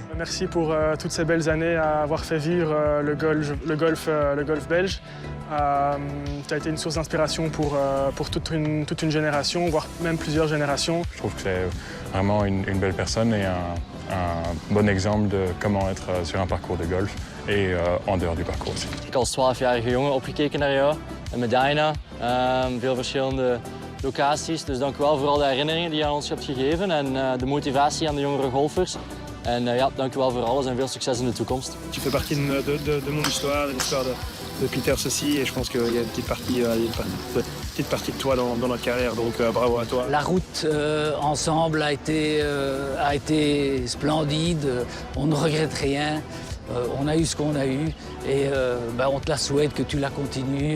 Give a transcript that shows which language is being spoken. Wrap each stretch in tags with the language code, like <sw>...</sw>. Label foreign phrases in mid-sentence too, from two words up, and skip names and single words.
<fr>Merci pour toutes ces belles années à avoir fait vivre le golf belge. Tu as été une source d'inspiration pour toute une génération, voire même plusieurs générations. Je trouve que c'est vraiment une belle personne et un bon exemple de comment être sur un parcours de golf et en dehors du parcours aussi.</fr> <nl>Ik als 12-jarige jongen opgekeken naar jou in Medina, veel verschillende locaties. Dus dank u wel voor al de herinneringen die je aan ons hebt gegeven en de motivatie aan de jongere golfers. En ja, dank u wel voor alles en veel succes in de toekomst.</nl> <fr>Tu fais partie de mon histoire, de l'histoire de Peters aussi, et je pense qu'il y a une petite partie de toi dans notre carrière, donc bravo à toi. La route ensemble a été splendide, on ne regrette rien. On a eu ce qu'on a eu et on te la souhaite que tu la continues.</fr>